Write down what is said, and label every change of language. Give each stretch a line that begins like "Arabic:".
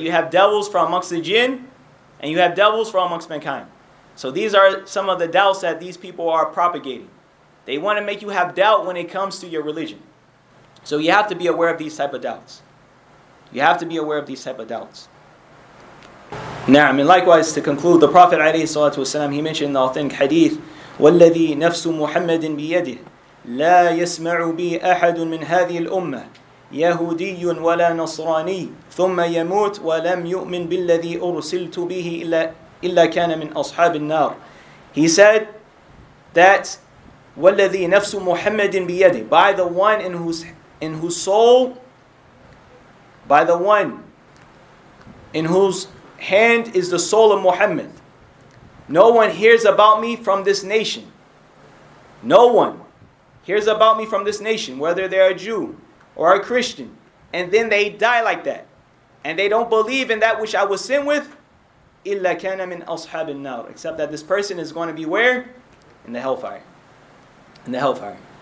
English: You have devils from amongst the jinn and you have devils from amongst mankind. So these are some of the doubts that these people are propagating. They want to make you have doubt when it comes to your religion. So you have to be aware of these type of doubts. You have to be aware of these type of doubts. Now, and likewise, to conclude, the Prophet ﷺ, he mentioned in the authentic hadith,
Arabic: وَالَّذِي نَفْسُ مُحَمَّدٍ بِيَدِهِ لَا يَسْمَعُ بِي أَحَدٌ مِنْ هَذِهِ الْأُمَّةِ يَهُودِيٌّ وَلَا نَصْرَانِيٌّ ثُمَّ يَمُوتُ وَلَمْ يُؤْمِنْ بِالَّذِي أُرْسِلْتُ بِهِ إِلَّا كَانَ مِنْ أَصْحَابِ النَّارِ.
English: He said that
Arabic: وَالَّذِي نَفْسُ مُحَمَّدٍ بِيَدِهِ,
English: by the one in whose soul, by the one in whose hand is the soul of Muhammad. No one hears about me from this nation. No one hears about me from this nation, whether they're a Jew or a Christian, and then they die like that, and they don't believe in that which I was sent with,
Arabic: إِلَّا كَانَ مِنْ أَصْحَابِ النَّارِ,
English: except that this person is going to be where? In the hellfire. In the hellfire.